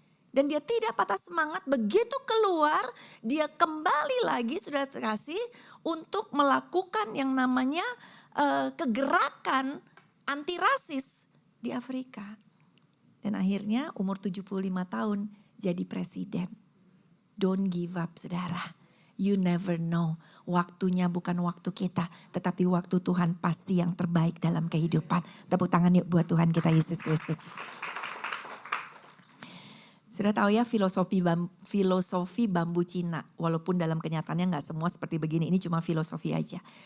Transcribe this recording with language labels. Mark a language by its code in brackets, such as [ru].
[id] Dan dia tidak patah semangat, begitu keluar dia kembali lagi saudara terkasih untuk melakukan yang namanya kegerakan anti rasis di Afrika. Dan akhirnya umur 75 tahun jadi presiden. [en] Don't give up saudara, you never know. [id] Waktunya bukan waktu kita, tetapi waktu Tuhan pasti yang terbaik dalam kehidupan. Tepuk tangan yuk buat Tuhan kita Yesus Kristus. Sudah tahu ya filosofi bambu Cina, walaupun dalam kenyataannya nggak semua seperti begini, ini cuma filosofi aja.